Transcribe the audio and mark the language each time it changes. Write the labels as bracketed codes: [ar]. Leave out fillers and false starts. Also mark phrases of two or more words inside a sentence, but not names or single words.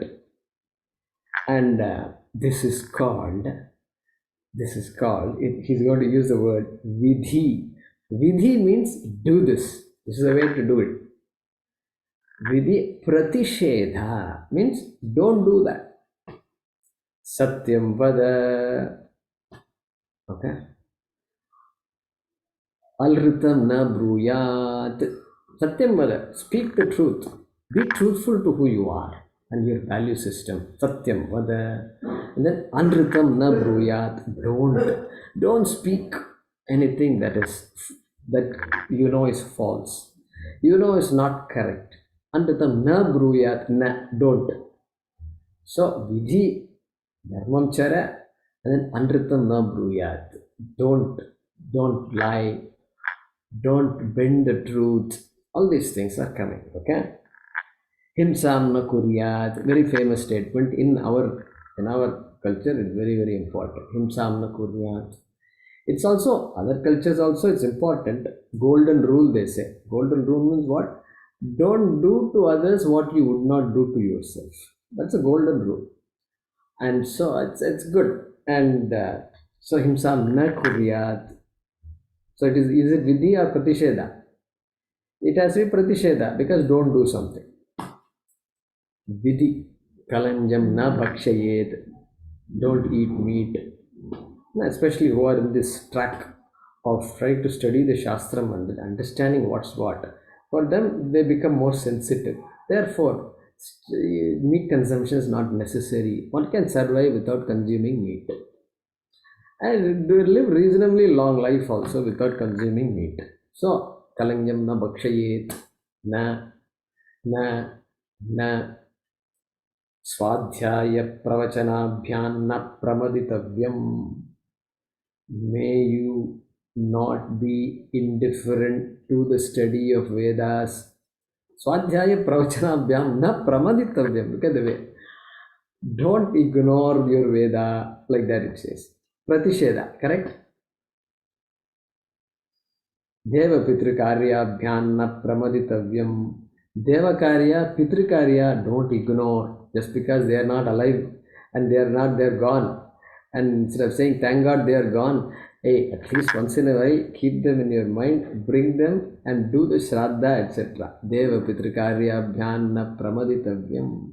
[en] And this is called, he's going to use the word vidhi. Vidhi means do this. This is the way to do it. [sa] विधि प्रतिषेध [en] means don't do that. [sa] सत्यं वद. Okay. अनृतं न ब्रूयात्. सत्यं वद. [en] Speak the truth. Be truthful to who you are and your value system. [sa] सत्यं वद. [en] And then [sa] अनृतं न ब्रूयात्. [en] Don't speak anything that is false. Is not correct. [sa] अनृतं न ब्रूयात्. [en] Don't. [sa] So विधि धर्मं चर, [en] and then [sa] अनृतं न ब्रूयात्. [en] Don't lie. Don't bend the truth. All these things are coming. [sa] Okay. हिंसां न कुर्यात्. [en] Very famous statement in our culture. It's very, very important. [sa] हिंसां न कुर्यात्. [en] It's also, other cultures also, it's important. Golden rule, they say. Golden rule means what? Don't do to others what you would not do to yourself. That's a golden rule. And so it's good. And so [sa] हिंसां न कुर्यात्. [en] So is it vidhi or pratisheda? It has to be pratisheda, because don't do something. [sa] Vidhi, कलञ्जं न भक्षयेत्. [en] Don't eat meat. Especially who are in this track of trying to study the Shastram and understanding what's what. For them, they become more sensitive. Therefore, meat consumption is not necessary. One can survive without consuming meat. And live reasonably long life also without consuming meat. So, [sa] कलञ्जं न भक्षयेत्, न स्वाध्याय प्रवचनाभ्यां न प्रमदितव्यम्. [en] May you not be indifferent to the study of Vedas. [sa] स्वाध्याय प्रवचनाभ्यां न प्रमदितव्यम्. [en] Look at the way. Don't ignore your Veda, like that it says. Pratisheda, correct? [sa] देव पितृकार्य न प्रमदितव्यम्. देव कार्य, पितृकार्य, [en] don't ignore. Just because they are not alive and they're gone. And instead of saying, thank God they are gone, hey, at least once in a while, keep them in your mind, bring them and do the Shraddha, etc. [sa] देव पितृकार्य भ्यान्न प्रमदितव्यम्.